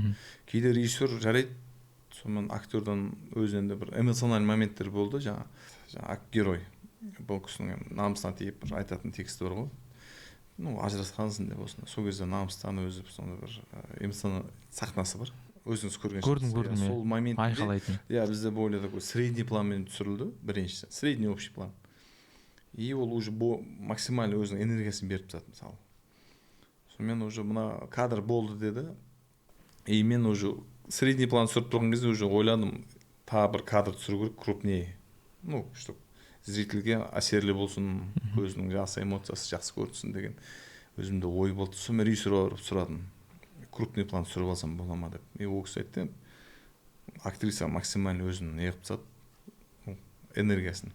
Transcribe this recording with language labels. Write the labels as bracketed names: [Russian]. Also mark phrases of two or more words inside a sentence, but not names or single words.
[Kazakh] Кейде режиссер жарайды, сонымен актердан өзінде бір эмоциональный моменттер болды, жаңа герой. Бұл кісінің намысына тиіп айтатын тексті бар ғой. Ну, ажырасқансың деп осында. Сол кезде намыстан өзі сонда бір эмоциональный сахнасы бар. Өзіңіз көрген шығарсыз. Көрдім. Сол моментте айқалайтын. бізде [Russian] более такой средний [Kazakh] планмен түсірілді, біріншісі. [Russian] Средний общий план. [Kazakh] И ол уже максимально өзінің энергиясын беріп тастады, мысалы. Сонымен уже мына кадр болды деді. И мен уже [Russian] средний план [Kazakh] түсіріп тұрған кезде уже ойладым, тағы бір кадр түсіру керек, крупнее. [Russian] Ну, что [Kazakh] зрительге әсерлі болсын, өзінің жақсы эмоциясы жақсы көрінсін деген өзімде ой болды. Сонымен режиссерға барып сұрадым, [Russian] крупный план [Kazakh] түсіріп алсам бола ма деп. И ол кісі айтты, актриса максимально өзін неғып тастады, энергиясын.